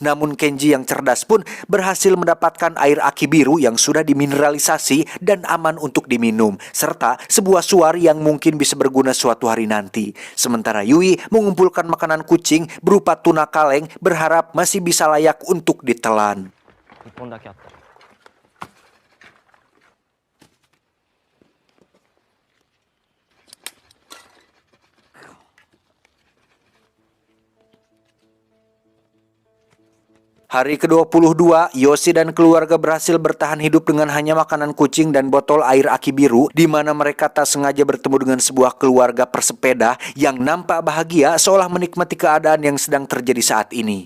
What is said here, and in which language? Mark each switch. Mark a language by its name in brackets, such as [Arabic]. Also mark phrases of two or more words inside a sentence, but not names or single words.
[Indonesian] Namun Kenji yang cerdas pun berhasil mendapatkan air aki biru yang sudah dimineralisasi dan aman untuk diminum, serta sebuah suar yang mungkin bisa berguna suatu hari nanti. Sementara Yui mengumpulkan makanan kucing berupa tuna kaleng, berharap masih bisa layak untuk ditelan. [Japanese] 1 本だけあった。 [Indonesian] Hari ke-22, Yoshi dan keluarga berhasil bertahan hidup dengan hanya makanan kucing dan botol air aki biru, di mana mereka tak sengaja bertemu dengan sebuah keluarga persepeda yang nampak bahagia seolah menikmati keadaan yang sedang terjadi saat ini.